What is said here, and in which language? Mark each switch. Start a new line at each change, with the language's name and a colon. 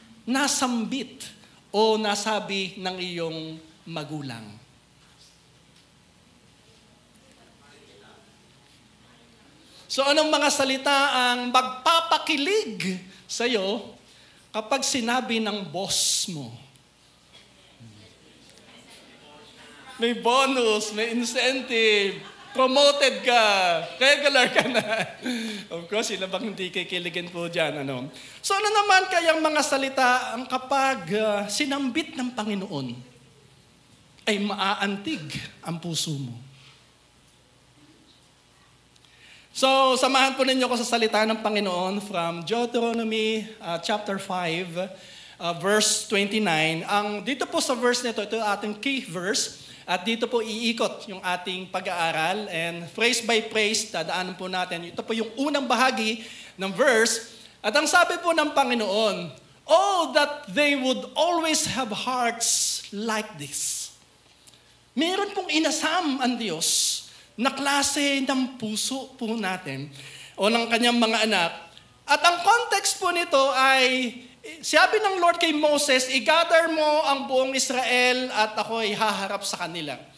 Filipino: nasambit o nasabi ng iyong magulang? So anong mga salita ang magpapakilig sa'yo kapag sinabi ng boss mo? May bonus, may incentive, promoted ka, regular ka na.
English: Of course,
Filipino: sila bang hindi kikiligin po dyan? Ano? So ano naman kayang mga salita ang kapag sinambit ng Panginoon ay maaantig ang puso mo? So, samahan po ninyo ko sa salita ng Panginoon
English: from Deuteronomy chapter 5, verse 29.
Filipino: Dito po sa verse nito, ito ating key verse. At dito po iikot yung ating pag-aaral.
English: And phrase by phrase,
Filipino: dadaanan po natin. Ito po yung unang bahagi ng verse. At ang sabi po ng Panginoon,
English: "Oh, that they would always have hearts like this."
Filipino: Meron pong inasam ang Diyos na klase ng puso po natin o ng kanyang mga anak. At ang context po nito ay, sabi ng Lord kay Moses, "I-gather mo ang buong Israel at ako ay haharap sa kanila."